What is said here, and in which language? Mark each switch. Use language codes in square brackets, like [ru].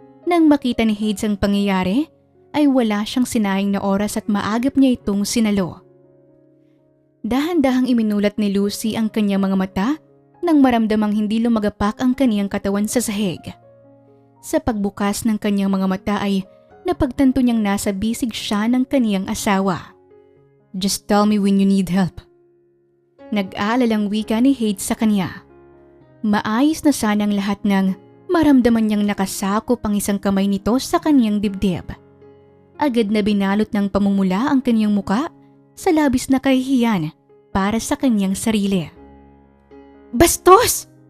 [tl] Nang makita ni Hades ang pangyayari, ay wala siyang sinayang na oras at maagap niya itong sinalo. Dahan-dahang iminulat ni Lucy ang kanyang mga mata nang maramdamang hindi lumagapak ang kaniyang katawan sa sahig. Sa pagbukas ng kanyang mga mata ay napagtanto niyang nasa bisig siya ng kaniyang asawa. [en] Just tell me when you need help. [tl] Nag-aalalang wika ni Hades sa kanya. Maayos na sanang lahat ng maramdaman niyang nakasakop ang isang kamay nito sa kaniyang dibdib. Agad na binalot ng pamumula ang kaniyang muka sa labis na kahihiyan para sa kaniyang sarili. Bastos!